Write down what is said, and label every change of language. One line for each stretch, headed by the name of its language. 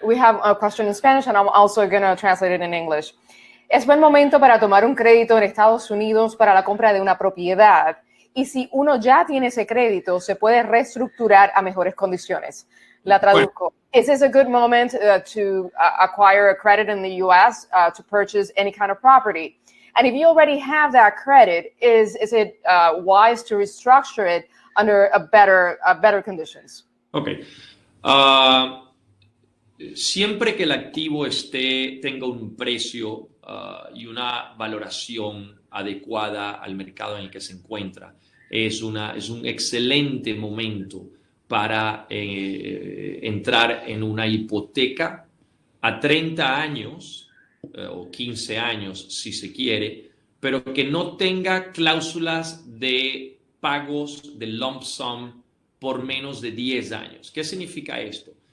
English: We have a question in Spanish, and I'm also going to translate it in English.
Spanish: Es buen momento para tomar un crédito en Estados Unidos para la compra de una propiedad. Y si uno ya tiene ese crédito, se puede reestructurar a mejores condiciones. La traduzco.
English: Is this a good moment to acquire a credit in the U.S. To purchase any kind of property? And if you already have that credit, is it wise to restructure it under a better conditions? Okay.
Spanish: Siempre que el activo tenga un precio y una valoración adecuada al mercado en el que se encuentra, es un excelente momento para entrar en una hipoteca a 30 años o 15 años si se quiere, pero que no tenga cláusulas de pagos de lump sum por menos de 10 años. ¿Qué significa esto?